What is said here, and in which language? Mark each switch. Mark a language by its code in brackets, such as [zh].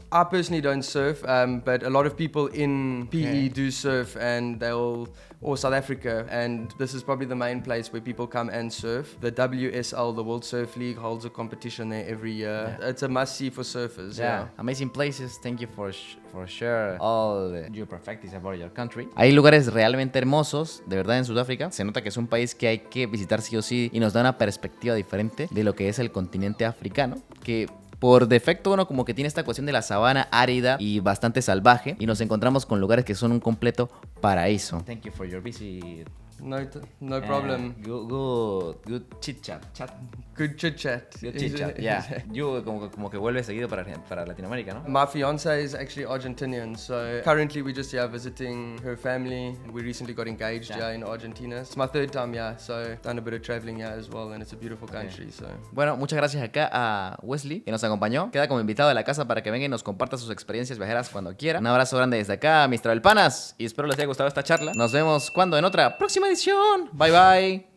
[en] I personally don't surf, but a lot of people in PE do surf, and or South Africa, and this is probably the main place where people come and surf. The WSL, the World Surf League, holds a competition there every year. Yeah. It's a must-see for surfers. Yeah. Amazing places. Thank you for share all your perspectives about your country. [es] Hay lugares realmente hermosos, de verdad, en Sudáfrica. Se nota que es un país que hay que visitar sí o sí y nos da una perspectiva diferente de lo que es el continente africano, que por defecto uno como que tiene esta cuestión de la sabana árida y bastante salvaje, y nos encontramos con lugares que son un completo paraíso. [en] Thank you for your visit. No problem. Good chit chat. Good chit chat. Good chit chat. Yeah. [es] You como que vuelves seguido para Latinoamérica, ¿no? [en] My fiance is actually Argentinian, so currently we're just here visiting her family. We recently got engaged here in Argentina. It's my 3rd time here, so done a bit of traveling here as well, and it's a beautiful country. So. [es] Bueno, muchas gracias acá a Wesley que nos acompañó. Queda como invitado de la casa para que venga y nos comparta sus experiencias viajeras cuando quiera. Un abrazo grande desde acá, Mr. El Panas, y espero les haya gustado esta charla. Nos vemos cuando en otra próxima edición. Bye bye.